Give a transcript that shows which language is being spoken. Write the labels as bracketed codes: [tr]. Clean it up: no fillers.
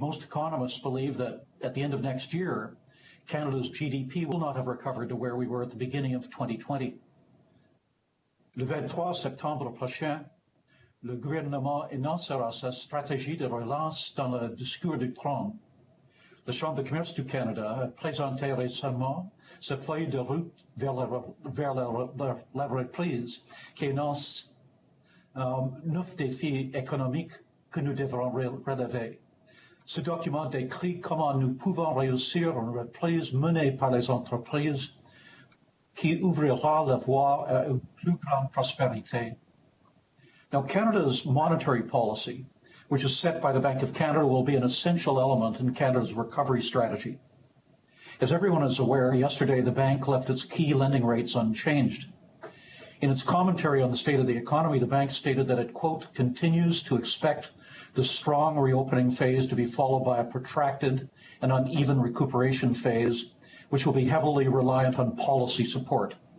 [en] Most economists believe that at the end of next year, Canada's GDP will not have recovered to where we were at the beginning of 2020. [fr] Le 23 septembre prochain, le gouvernement énoncera sa stratégie de relance dans le discours du trône. La Chambre de commerce du Canada a présenté récemment sa feuille de route vers la reprise qui énonce 9 défis économiques que nous devrons relever. Ce document décrit comment nous pouvons réussir une reprise menée par les entreprises qui ouvrira la voie à une plus grande prospérité. [en] Now, Canada's monetary policy, which is set by the Banque of Canada, will be an essential element in Canada's recovery strategy. As everyone is aware, yesterday the bank left its key lending rates unchanged. In its commentary on the state of the economy, the bank stated that it, quote, continues to expect the strong reopening phase to be followed by a protracted and uneven recuperation phase, which will be heavily reliant on policy support.